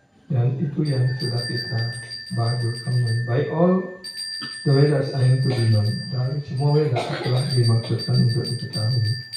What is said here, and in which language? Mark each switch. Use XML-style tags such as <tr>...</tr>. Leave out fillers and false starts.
<id>Dan itu yang sudah kita bahas bersama.</id> <en>By all the Vedas are to be known.</en> <id>Dari semua Veda telah dimaksudkan untuk diketahui.</id>